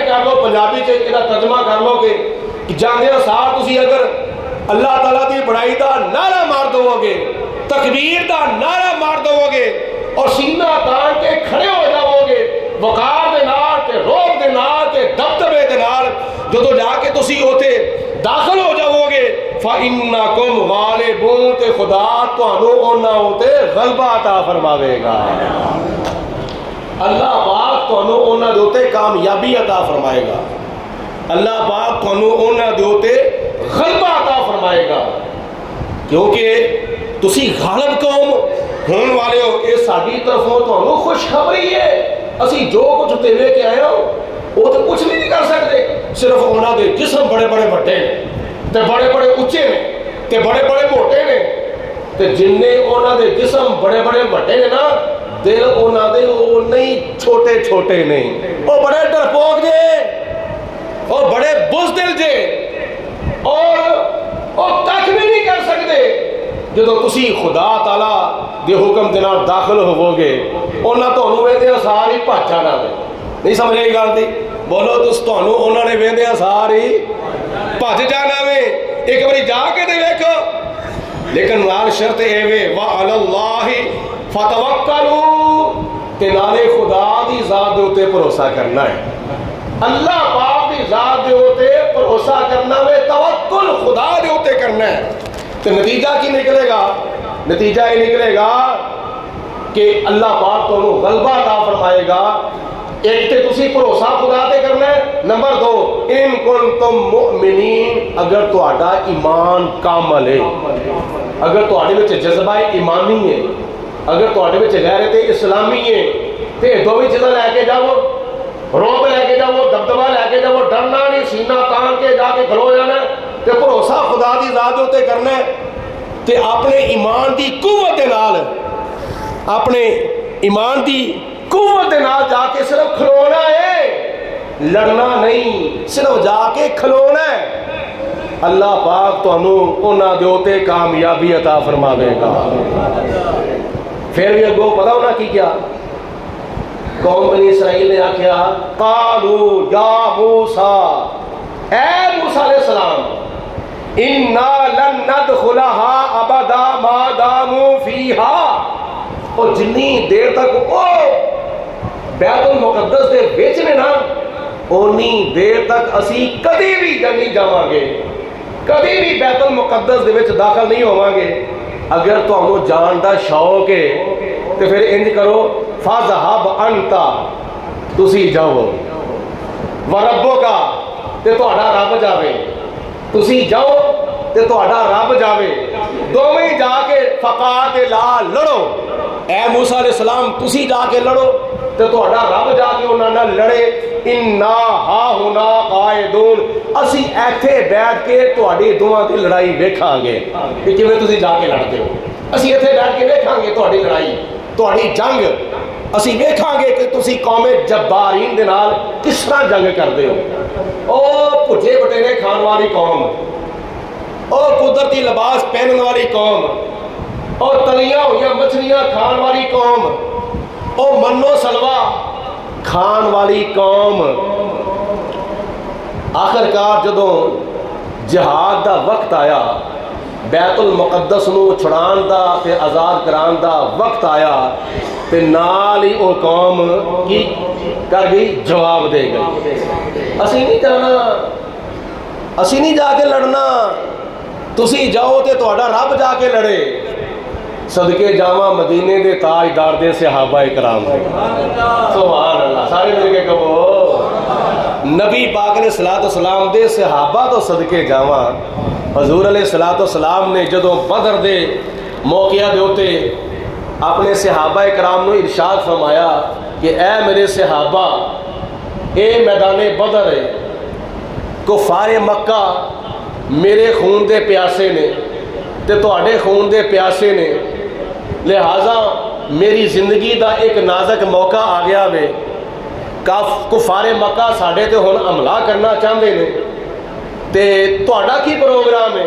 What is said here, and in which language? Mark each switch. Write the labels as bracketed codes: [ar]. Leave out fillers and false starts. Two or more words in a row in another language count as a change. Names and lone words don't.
[pa] کر لو پنجابی سے یہ ترجمہ کر لو گے کہ جاندیاں سار تسی اگر اللہ تعالیٰ دی بڑائی دا نعرہ مار دو گے، تکبیر دا نعرہ مار دو گے اور سینہ تان کے کھڑے ہو جاؤ گے وقار دے نال تے روب دے نال تے دبدبے دے نال، جدو جا کے تسی اوتے داخل ہو جاؤ گے، [ar] فَإِنَّكُمْ غَالِبُونَ، [pa] تے خدا تانوں انہاں اوتے غلبہ عطا فرماوے گا، اللہ پاک تانوں انہاں دے اوتے کامیابی عطا فرمائے گا، اللہ پاک تانوں انہاں دے اوتے غلبہ عطا فرمائے گا، کیونکہ تسی غالب قوم ہون والے ہو، یہ ساری طرفوں تانوں خوشخبری ہے، اسی جو کچھ تے لے کے آئے ہو وہ تو کچھ نہیں کر سکتے، صرف انہاں دے جسم بڑے بڑے وڈے نے تے بڑے بڑے اونچے نے تے بڑے بڑے موٹے نے، تے جننے انہاں دے جسم بڑے بڑے وڈے نے نا، دل انہاں دے وہ نہیں چھوٹے چھوٹے نہیں، وہ بڑے ڈرپوک جے، وہ بڑے بزدل جے، اور وہ کچھ بھی نہیں کر سکتے۔ جدو تسی خدا تعالیٰ دے حکم دے نال داخل ہوو گے، انہاں تانوں ویندیاں ساری بھج جانا ہے، نہیں سمجھ آئی گل دی؟ بولو تس تانوں انہاں نے ویندیاں ساری بھج جانا وے، ایک باری جا کے تے ویکھو، لیکن نال شرط اے وے [ar] وعلی اللہ فتوکلوا، [pa] تے نالے خدا دی ذات دے اوتے بھروسہ کرنا ہے، اللہ پاک دی ذات دے اوتے بھروسہ کرنا وے، توکل خدا دے اوتے کرنا ہے۔ تو نتیجہ کی نکلے گا؟ نتیجہ یہ نکلے گا کہ اللہ پاک تانوں غلبہ عطا فرمائے گا۔ ایک تے تسی بھروسہ خدا تے کرنا ہے، نمبر دو [ar] ان کنتم مؤمنین، [pa] اگر تہاڈا ایمان کامل ہے، اگر تہاڈے وچ جذبہ ایمانی ہے، اگر تہاڈے وچ غیرت اسلامی ہے، تے دوویں چیزاں لے کے جاؤ، روب لے کے جاؤ، دبدبہ لے کے جاؤ، ڈرنا نہیں، سینہ تان کے جا کے کھلو جانا، تے بھروسہ خدا دی ذات تے کرنا ہے، تے اپنے ایمان دی قوت دے نال، اپنے ایمان دی قوت دے نال جا کے صرف کھلونا ہے، لڑنا نہیں، صرف جا کے کھلونا ہے، اللہ پاک تانوں انہاں دے اوتے کامیابی عطا فرماوے گا۔ پھر بھی اگوں پتہ ہونا کی کیا قوم بنی اسرائیل نے آکھیا [ar] قالوا یا موسیٰ، [pa] اے موسیٰ [ar] علیہ السلام، اِنَّا لَن نَدْخُلَهَا أَبَدًا، ما داموا فیہا، [pa] اور جنی دیر تک او بیت المقدس دے وچ نے نا اونی دیر تک اسی کدی بھی نہیں جاواں گے، کدی بھی بیت المقدس دے وچ داخل نہیں ہوواں گے۔ اگر تانوں جان دا شوق ہے تے پھر انج کرو، [ar] فذهب انت، [pa] تسی جاؤ، وربک، تے تہاڈا رب جاوے، تسی جاؤ تے تہاڈا رب جاوے، دوویں جا کے فقاتلا، لڑو۔ اے موسیٰ [ar] علیہ السلام [pa] تسی جا کے لڑو تے تہاڈا رب جا کے انہاں نال لڑے۔ [ar] انا ہاہنا قائدون، [pa] اسی ایتھے بیٹھ کے تہاڈی دوواں دی لڑائی ویکھاں گے کہ کیویں تسی جا کے لڑدے ہو، اسی ایتھے بیٹھ کے ویکھاں گے تہاڈی لڑائی، تہاڈی جنگ، اسی ویکھاں گے کہ تسی قوم جبارین دے نال کس طرح جنگ کردے ہو۔ او بھجے بٹیرے کھان والی قوم، او قدرتی لباس پہننے والی قوم، او تلیاں ہوئی مچھلیاں کھان والی قوم، او منو سلوا کھان والی قوم۔ آخرکار جدوں جہاد دا وقت آیا، بیت المقدس نو چھڑان دا تے آزاد کران دا وقت آیا، تے نال ہی او قوم کی کر گئی، جواب دے گئی، اسی نہیں جانا، اسی نہیں جا کے لڑنا، تسی جاؤ تے تہاڈا رب جا کے لڑے۔ صدقے جاواں مدینے دے تاجدار دے صحابہ کرام دے، [ar] سبحان اللہ، [pa] سارے مل کے کہو نبی پاک [ar] علیہ الصلوۃ والسلام [pa] دے صحابہ تو صدقے جاواں۔ حضور [ar] علیہ الصلوۃ والسلام [pa] نے جدوں بدر دے موقعہ دے اوتے اپنے صحابہ کرام نو ارشاد فرمایا کہ اے میرے صحابہ، اے میدان بدر ہے، کفار مکہ میرے خون دے پیاسے نے تے تہاڈے خون دے پیاسے نے، لہٰذا میری زندگی دا ایک نازک موقع آ گیا وے، کفار مکہ ساڈے تے ہن حملہ کرنا چاہندے نے، تے تہاڈا کی پروگرام ہے؟